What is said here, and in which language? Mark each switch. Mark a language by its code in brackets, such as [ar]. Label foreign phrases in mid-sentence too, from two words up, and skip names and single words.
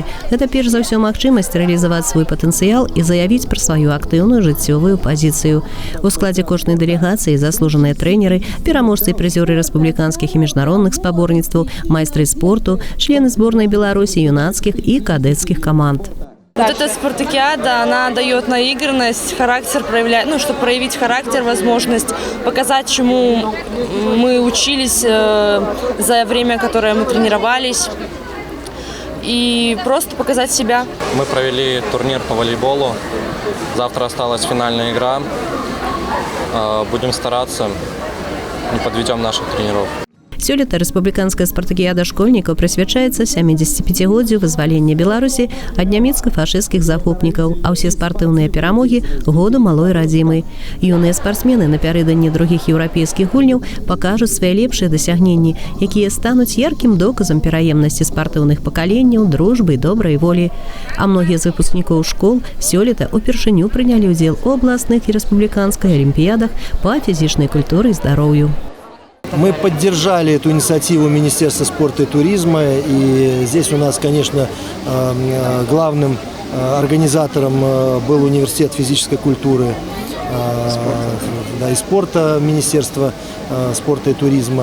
[be] Гэта перш за ўсё магчымасць рэалізаваць свой патэнцыял і заявіць пра сваю актыўную жыццёвую пазіцыю. У складзе кожнай дэлегацыі заслужаныя трэнеры, пераможцы і прызёры рэспубліканскіх і міжнародных спаборніцтваў, майстры спорту, члены зборнай Беларусі юнацкіх і кадэцкіх команд. [ru] Вот эта спартакиада, она дает наигранность, характер проявлять, чтобы проявить характер, возможность показать, чему мы учились за время, которое мы тренировались, и просто показать себя. Мы провели турнир по волейболу. Завтра осталась финальная игра. Будем стараться, не подведем наших тренеров. [be] Сёлета рэспубліканская спартакіяда школьнікаў прысвячаецца 75годдзю вызвалення Беларусі ад нямецка-фашысцкіх захопнікаў, а ўсе спартыўныя перамогі году малой радзімы. Юныя спартсмены напярэдадні другіх еўрапейскіх гульняў пакажуць свае лепшыя дасягненні, якія стануць яркім доказам пераемнасці спартыўных пакаленняў, дружбы і добрай волі. А многія з выпускнікоў школ сёлета упершыню прынялі ўдзел у абласных і рэспубліканскай алімпіядах па фізічнай культуры і здароўю. [ru] Мы поддержали эту инициативу Министерства спорта и туризма, и здесь у нас, конечно, главным организатором был университет физической культуры и спорта Министерства спорта и туризма.